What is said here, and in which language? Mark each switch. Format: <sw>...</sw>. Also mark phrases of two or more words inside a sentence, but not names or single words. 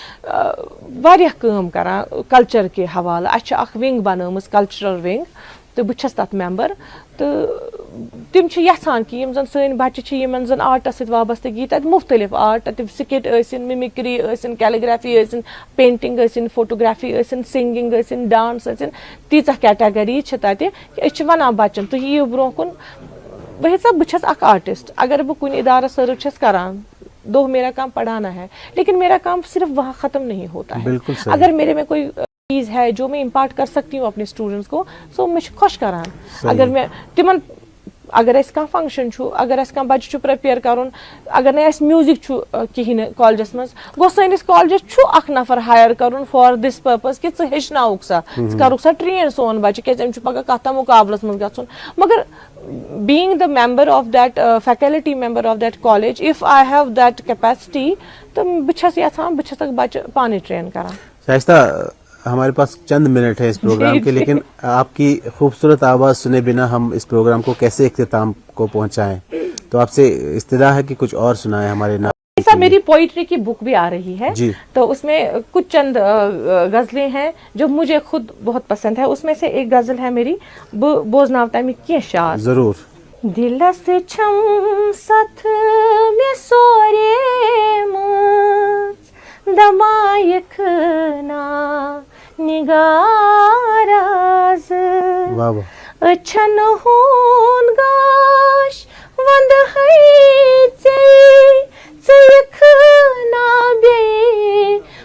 <ks>واریاہ کٲم کران کلچر کہِ حوالہٕ اسہِ چھِ اکھ ونگ بنٲومٕژ کلچرل ونگ تہٕ بہٕ چھس تتھ ممبر تہٕ تِم چھِ یژھان کہِ یِم زن سٲنۍ بچہِ چھِ یِمن زن آرٹس سۭتۍ وابستگی تتہِ مُختٔلِف آرٹ تتہِ سکٹ ٲسِن مِمِکری ٲسِن کیلِگرافی ٲسِن پینٹنگ ٲسِن فوٹوگرافی ٲسِن سِنگنگ ٲسِن ڈانس ٲسِن تیٖژاہ کیٹگری چھِ تتہِ أسۍ چھِ ونان بچن تُہۍ یِیِو برونٛہہ کُن وہی صاحب بہٕ چھس اکھ آرٹسٹ اگر بہٕ کُنہِ ادارس سرو چھس کران دو</ks> <ur>میرا کام پڑھانا ہے لیکن میرا کام صرف وہاں ختم نہیں ہوتا ہے اگر میرے میں کوئی چیز ہے جو میں امپارٹ کر سکتی ہوں اپنے اسٹوڈنٹس کو</ur> <ks>سو مےٚ چھُ خۄش کران اگر مےٚ تِمن اگر اسہِ کانٛہہ فنکشن چھُ اگر اسہِ کانٛہہ بچہِ چھُ پریپیر کرُن اگر نہٕ اسہِ میوٗزک چھُ کہیٖنۍ نہٕ کالجس منٛز گوٚو سٲنِس کالجس چھُ اکھ نفر ہایر کرُن</ks> <en>for this purpose</en> <ks>کہِ ژٕ ہیٚچھناوُکھ سا ژٕ کرُکھ سا ٹرین سون بچہِ کیازِ أمِس چھُ پگہہ کتھ تام مُقابلس منٛز گژھُن مگر</ks> <en>being the member of that faculty member of that college if I have that capacity</en> <ks>تہٕ بہٕ چھس یژھان بہٕ چھسکھ بچہِ پانے ٹرین کران</ks> <ur>شائستہ ہمارے پاس چند منٹ ہے اس پروگرام کے لیکن آپ کی خوبصورت آواز سنے بنا ہم اس پروگرام کو کیسے اختتام کو پہنچائیں تو آپ سے استدعا ہے کہ کچھ اور سنائیں ہمارے نام ایسا میری پوئٹری کی بک بھی آ رہی ہے تو اس میں کچھ چند غزلیں ہیں جو مجھے خود بہت پسند ہے اس میں سے ایک غزل ہے میری</ur> <ks>بوزناو تمی کینٛہہ شعر</ks> <ur>ضرور</ur> <ks>دلس چھم ست مےٚ سوریمٕژ دمایکھ نا نگاراز أچھن ہُنٛد گاش ونٛدہے ژٕیکھ نا بیٚیہِ</ks>